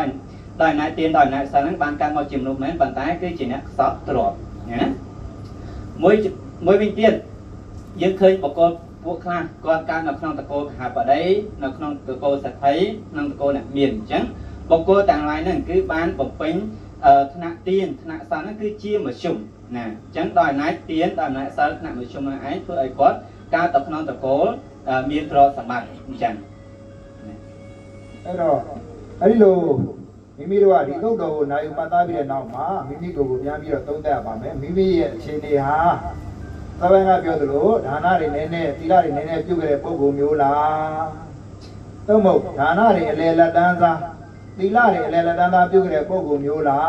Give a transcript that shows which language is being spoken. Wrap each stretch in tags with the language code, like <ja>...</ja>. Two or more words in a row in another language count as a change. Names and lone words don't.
<km>អំណាចទានដោយអំណាចសិលហ្នឹងបានកើតមកជាមនុស្សមែនប៉ុន្តែគឺជាអ្នកខ្សត់ទ្រព្យណាមួយវិញទៀតយើងឃើញបកគលពួកខ្លះគាត់កើតនៅក្នុងតកូលកហបតីនៅក្នុងតកូលសក្តិក្នុងតកូលអ្នកមានអញ្ចឹងបកគលទាំងឡាយហ្នឹងគឺបានបំពេញថ្នាក់ទានថ្នាក់សិលហ្នឹងគឺជាមធ្យមណាអញ្ចឹងដោយអំណាចទានដោយអំណាចសិលថ្នាក់មធ្យមហ្នឹងឯងធ្វើឲ្យគាត់កើតទៅក្នុងតកូលមានទ្រព្យសម្បត្តិអញ្ចឹង</km> <my>အဲ့တော့အဲ့ဒီလိုမိမိတို့ကဒီသုတ်တော်ကိုနိုင်ယူပတ်သားပြီးတဲ့နောက်မှာမိမိကိုယ်ကိုပြန်ပြီးတော့သုံးသပ်ပါမယ်မိမိရဲ့အခြေအနေဟာသဘောကပြောသလိုဒါနတွေနည်းန ည်းသီလတွေနည်းနည်းပြုခဲ့တဲ့ပုဂ္ဂိုလ်မျိုးလားသို့မဟုတ်ဒါနတွေအလယ်လက်တန်းစားသီလတွေအလယ်လက်တန်းစားပြုခဲ့တဲ့ပုဂ္ဂိုလ်မျိုးလား</my>